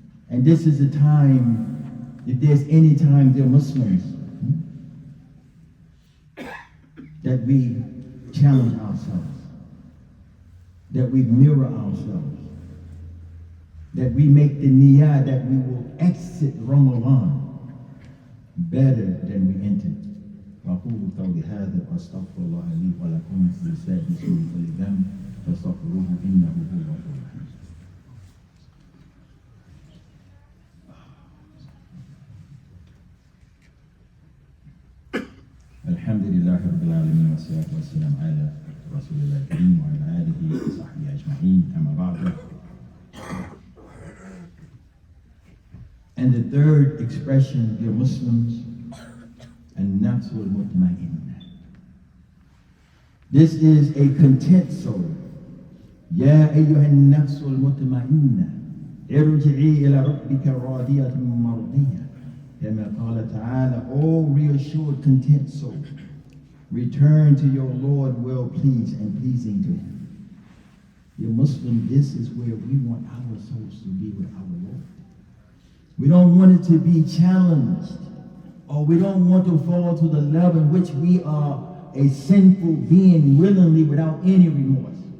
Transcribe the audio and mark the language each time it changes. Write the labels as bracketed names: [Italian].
[English] And this is the time, if there's any time, dear Muslims, that we challenge ourselves, that we mirror ourselves, that we make the niyyah that we will exit Ramadan better than we entered. [Arabic] وأقول قولي هذا وأستغفر الله لي ولكم ولسائر المسلمين كل ذنب فاستغفروه إنه هو الغفور الرحيم. الحمد لله رب العالمين والصلاة والسلام على رسول الله الكريم وعلى آله وصحبه أجمعين أما بعد. [English] And the third expression, dear Muslims, النفس المطمئنة. This is a content soul. [Arabic] يا أيها النفس المطمئنة ارجعي إلى ربك راضية مرضية. كما قال تعالى, [English] O reassured content soul, return to your Lord well pleased and pleasing to Him. Dear Muslim, this is where we want our souls to be with our Lord. We don't want it to be challenged, or we don't want to fall to the level in which we are a sinful being willingly without any remorse.